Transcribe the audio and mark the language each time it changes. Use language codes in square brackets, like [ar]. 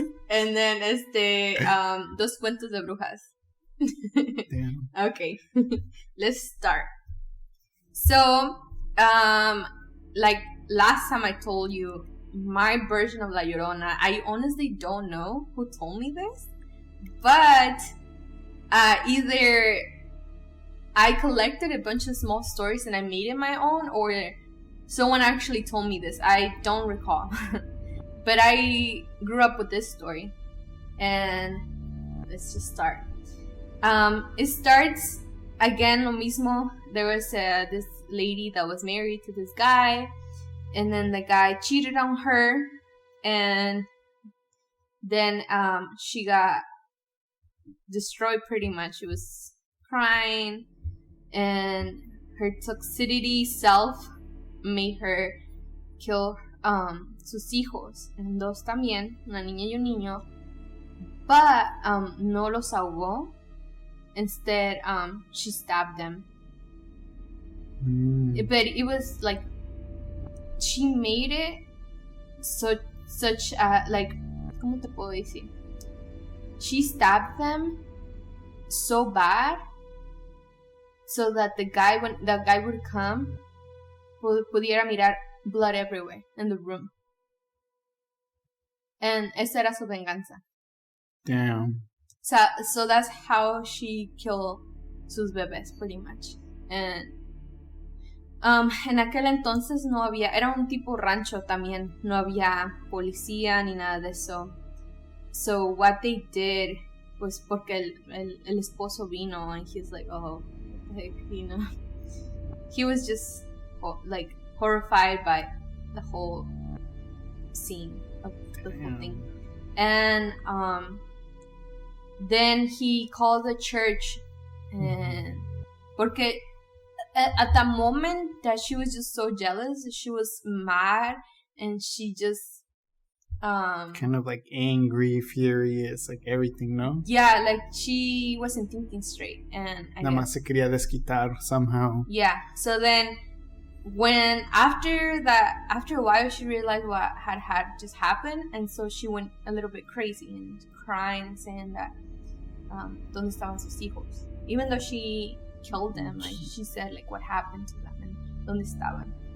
[en] And then [es] dos cuentos de brujas. [en] Damn. Okay. Let's start. So, like last time I told you my version of La Llorona, I honestly don't know who told me this, but either I collected a bunch of small stories and I made it my own, or someone actually told me this. I don't recall. But I grew up with this story. And let's just start. It starts, again, [es] lo mismo. [en] There was this lady that was married to this guy. And then the guy cheated on her. And then she got destroyed pretty much. She was crying. And her toxicity self made her kill [es] sus hijos, and dos también, una niña y un niño, but no los ahogó. [en] Instead, she stabbed them. But it was like she made it such like, [es] ¿cómo te puedo decir? [en] She stabbed them so bad so that the guy, when the guy would come, [es] pudiera mirar [en] blood everywhere in the room. [es] And esa era su venganza. [en] Damn. So that's how she killed [es] sus bebés, [en] pretty much. [es] And en aquel entonces no había, era un tipo rancho también, no había policía ni nada de eso. [en] So what they did was [es] porque el esposo vino, [en] and he's like, oh, like, you know, he was just like horrified by the whole scene of the whole thing. And then he called the church, and [es] porque [en] at the moment that she was just so jealous, she was mad, and she just kind of like angry, furious, like everything, no? Yeah, like she wasn't thinking straight, and [es] Nada más se quería desquitar [en] somehow. Yeah, so then when after a while she realized what had just happened, and so she went a little bit crazy and crying and saying that [es] ¿dónde estaban sus hijos? [en] Even though she killed them, like she said, like, what happened to them and [es] ¿dónde estaban?